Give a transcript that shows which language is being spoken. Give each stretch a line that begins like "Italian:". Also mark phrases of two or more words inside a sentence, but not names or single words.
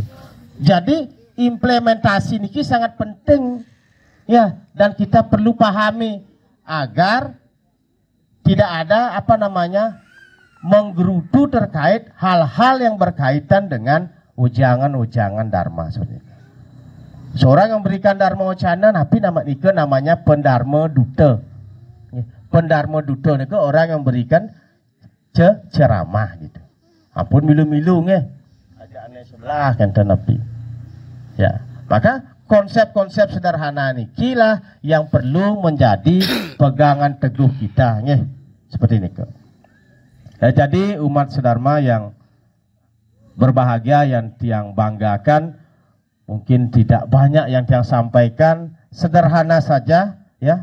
Indonesian: Jadi implementasi ini sangat penting ya, dan kita perlu pahami agar tidak ada menggerutu terkait hal-hal yang berkaitan dengan ujangan-ujangan dharma. Seorang yang memberikan dharma wacana, tapi namanya pendarma duta. Pendarma duta itu orang yang memberikan ceramah gitu.
Balinese: Ampun milu-milu ajaannya sebelah kan nabi.
Indonesian: Ya, maka konsep-konsep sederhana ini kila yang perlu menjadi pegangan teguh kita, seperti ini. Ya, jadi umat sedharma yang berbahagia, yang tiang banggakan, mungkin tidak banyak yang tiang sampaikan, sederhana saja ya.